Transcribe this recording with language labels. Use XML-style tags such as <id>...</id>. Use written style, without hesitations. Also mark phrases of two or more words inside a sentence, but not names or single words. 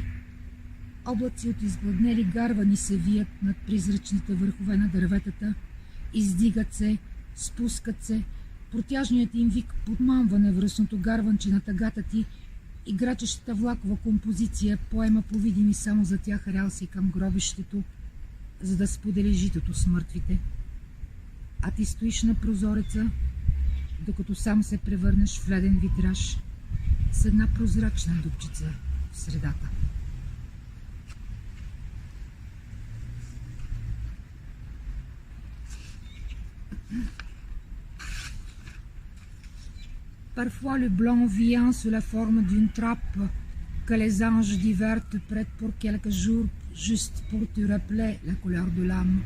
<bg>Облаци от изгладнели гарвани се вият над призрачните върхове на дърветата, издигат се, спускат се, протяжният им вик подмамва невръстното гарванче на тъгата ти и грачещата влакова композиция поема повидими само за тях релси към гробището, за да сподели житото с мъртвите. А ти стоиш на прозореца, докато сам се превърнеш в леден витраж с една прозрачна дупчица в средата.</bg> <fr>Parfois le blanc vient sous la forme d'une trappe que les anges d'hiver te prêtent pour quelques jours, juste pour te rappeler la couleur de l'âme.</fr>